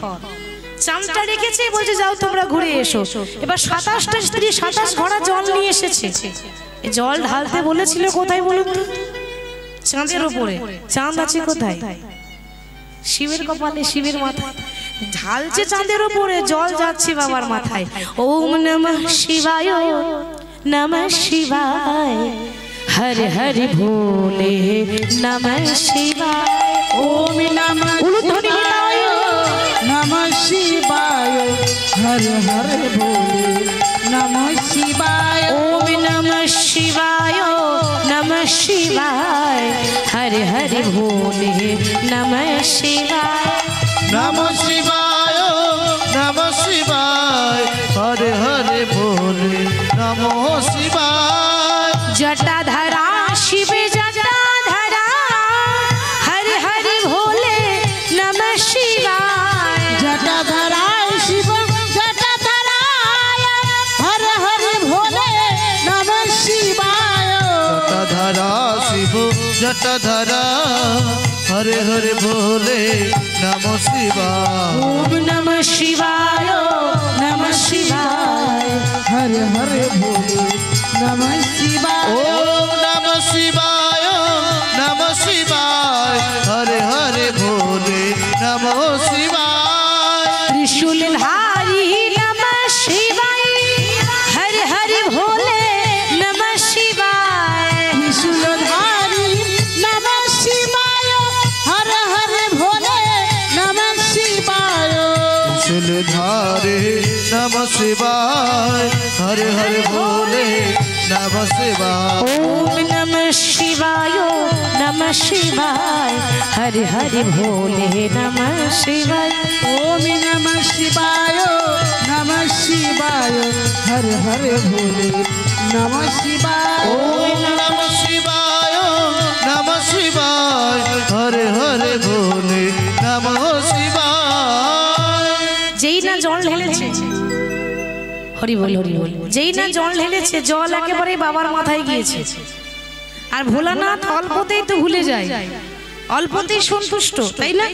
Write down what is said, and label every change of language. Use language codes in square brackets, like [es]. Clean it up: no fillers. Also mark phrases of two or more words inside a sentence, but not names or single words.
[bn] চাঁদটা রেখেছে, বলছে যাও তোমরা ঘুরে এসো। এবার 27টা স্ত্রী 27 ঘড়া জল নিয়ে এসেছে। জল ঢালতে বলেছিল কোথায় বলুন তো? চাঁদের উপরে। চাঁদ আছে কোথায়? শিবের কপালে, শিবের মাথায়। ঢালছে চাঁদের উপরে, জল যাচ্ছে বাবার মাথায়। [sa] ওম নমঃ শিবায়, নমঃ শিবায়, হরে হরে ভোলে নমঃ শিবায়। ওম নমঃ শিবায়, নমঃ শিবায়, হর হর ভোলে নমঃ শিবায়। ওম নমঃ শিবায়, নমঃ শিবায়, হরে হরে ভোলে নমঃ শিবায়। নমঃ শিবায়, নমঃ শিবায়, হরে হরে ভোলে নমঃ শিবায়। জটাধরা শিব জটাধরা, হরে হরে ভোলে নমঃ শিবায়। জটাধরায় শিব জটাধরায়, হর হর ভোলে নমঃ শিবায়। জটাধরা শিব জটাধরা, হরে হরে ভোলে নমঃ শিবায়। ওম নমঃ শিবায়, নমঃ শিবায়, হর হর ভোলে নমঃ শিবায়। ওম নমঃ শিবায়, নমঃ শিবায়, হরে হরে ভোলে নমঃ শিবায়। ত্রিশূলধারী নমঃ শিবায়, হরে হরে ভোলে নমঃ শিবায়। ত্রিশূলধারী নমঃ শিবায়, হর হর ভোলে নমঃ শিবায়। ত্রিশূলধারে নমঃ শিবায়, হরে হরে ভোলে নমঃ শিবায়। ওম নমঃ শিবায়, নমঃ শিবায়, হরে হরে ভোলে নমঃ শিবায়। ওম নমঃ শিবায়, নমঃ শিবায়, হর হর ভোলে নমঃ শিবায়। ওম নমঃ শিবায়, নমঃ শিবায়, হরে হরে ভোলে নমঃ শিবায়। [bn] যেই না জল ঢেলেছে, হরি বল হরি বল, যেই না জল ঢেলেছে, জল একেবারে বাবার মাথায় গিয়েছে। আর ভোলানাথ অল্পতেই তো ভুলে যায়, অল্পতেই সন্তুষ্ট, তাই না?